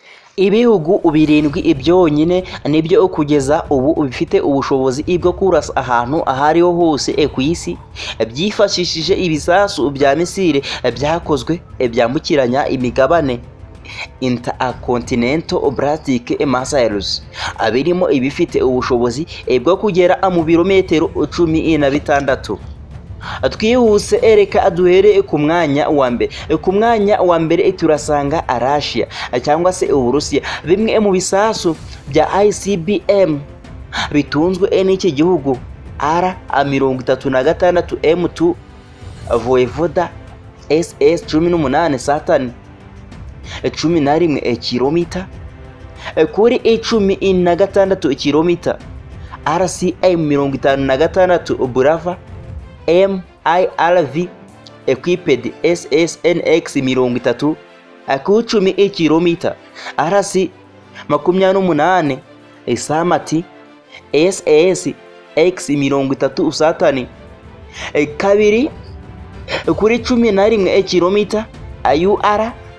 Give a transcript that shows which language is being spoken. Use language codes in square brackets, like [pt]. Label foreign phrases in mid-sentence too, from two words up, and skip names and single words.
[rw] Ibihugu birindwi byonyine nibyo kugeza ubu bifite ubushobozi bwo kurasa ahantu ahariho hose ku isi byifashishije ibisasu bya misile byakozwe byambukiranya imigabane [en] intercontinental ballistic missiles, [rw] birimo ibifite ubushobozi bwo kugera mu birometero 16. Twihuse reka duhere ku mwanya wa mbere. Ku mwanya wa mbere turasanga Russia cyangwa se Uburusiya. Bimwe mu bisasu bya ICBM bitunzwe n'iki gihugu R-36 M2 Voyevoda SS-18 Saturn 11 kilomita kuri 16 kilomita, RCM-56 Brava MIRV equipped SSNX-30 ku 10 kilomita, RC-28 Samati SSX-30 Saturn 2 kuri 11 kilomita, UR